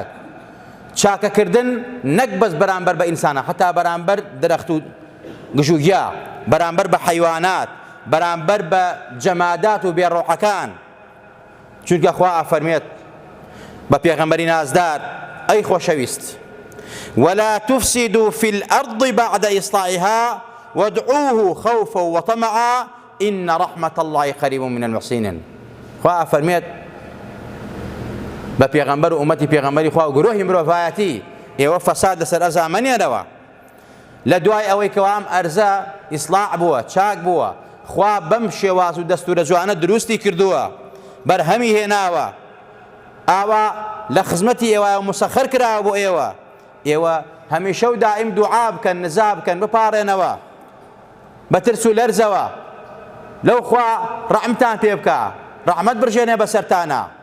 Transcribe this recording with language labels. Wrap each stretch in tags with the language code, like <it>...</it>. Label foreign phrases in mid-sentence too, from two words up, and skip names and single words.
<ckb>چاکەکردن نەک بەس بەرامبەر بە ئینسانە، حتا بەرامبەر دەرەخت و گژوگیا، بەرامبەر بە حەیوانات، بەرامبەر بە جەمادات و بێڕۆحەکان. چونکە خوا ئەفەرمێت بە پێغەمبەری نازدار ئەی خۆشەویست</ckb> <ar>ولا تفسدوا في الأرض بعد إصلاحها وادعوه خوفا وطمعا إن رحمة الله قريب من المحسنين.</ar> <ckb>خوا ئەفەرمێت بە پێغەمبەر و ئومەتی پێغەمبەری خوا و گرۆهی مرۆڤایەتی ئێوە فەساد لەسەر ئەرزا مەنێرەوە، لە دوای ئەوەی کەوا ئەم ئەرزە ئیسلاح بووە، چاک بووە، خوا بەم شێواز و دەستورە جوانە دروستی کردووە، بەرهەمی هێناوە، ئاوا لە خزمەتی ئێوە مسەخەر کراوە بۆ ئێوە، ئێوە هەمیشە و دائیم دوعا بکەن، نزا بکەن، بپارێنەوە بە ترس و لەرزەوە، لەو خوا ڕەحمتان پێ بکە، ڕەحمەت بڕژێنێ بەسەرتانە،</ckb>